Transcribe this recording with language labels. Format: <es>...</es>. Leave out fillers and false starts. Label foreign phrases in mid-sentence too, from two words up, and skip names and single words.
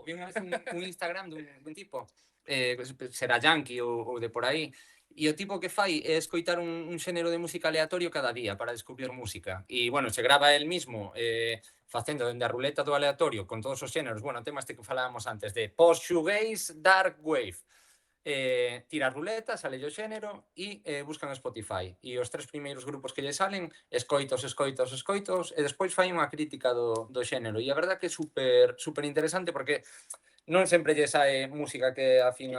<gl>Vi unha vez un Instagram dun tipo, será yankee ou de por aí, e o tipo que fai é escoitar un xénero de música aleatorio cada día para descubrir música. E, bueno, se grava</gl> <es>el mismo</es> <gl>facendo dende a ruleta do aleatorio con todos os xéneros. Bueno, temas que falábamos antes de post-shoegaze, dark wave. Tira a ruleta, sale o xénero e buscan Spotify. E os 3 primeiros grupos que lle salen, escoitos, e despois fai unha crítica do xénero. E a verdad que é super interesante porque non sempre lle sae música que afina</gl>